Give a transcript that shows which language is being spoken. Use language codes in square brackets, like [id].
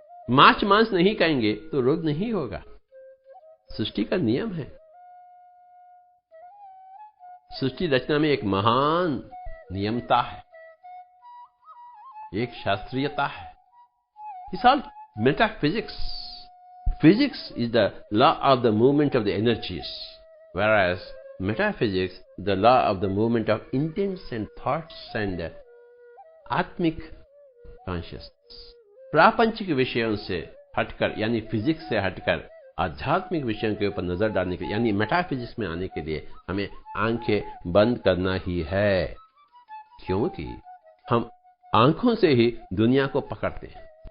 [hi] मांस नहीं खाएंगे तो रोग नहीं होगा। सृष्टि का नियम है। सृष्टि रचना में एक महान नियमता है, एक शास्त्रीयता है। [en] It's all metaphysics. Physics is the law of the movement of the energies, whereas metaphysics is the law of the movement of intents and thoughts and आत्मिक consciousness. [hi] प्रापंचिक विषयों से हटकर, यानी फिजिक्स से हटकर आध्यात्मिक विषयों के ऊपर नजर डालने के लिए, यानी मेटाफिजिक्स में आने के लिए हमें आंखें बंद करना ही है, क्योंकि हम आंखों से ही दुनिया को पकड़ते हैं।